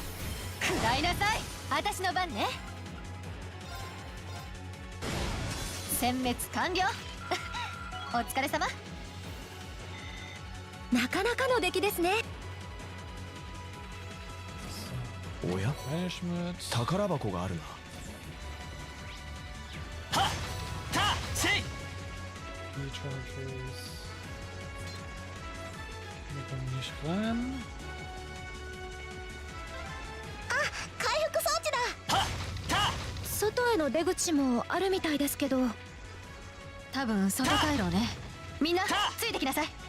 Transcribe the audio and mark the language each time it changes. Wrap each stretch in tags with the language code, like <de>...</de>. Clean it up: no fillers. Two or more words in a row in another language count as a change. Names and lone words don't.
<ja>食らいなさい。私の番ね。殲滅完了。お疲れ様。なかなかの出来ですね。おや？ Banishment. 宝箱があるな。はっ、た、せい。</ja> <de>Recharges. Wir kommen nicht ran.</de> <ja>回復装置だ。はっ、た。外への出口もあるみたいですけど。多分外回廊ね。みんなついてきなさい。</ja>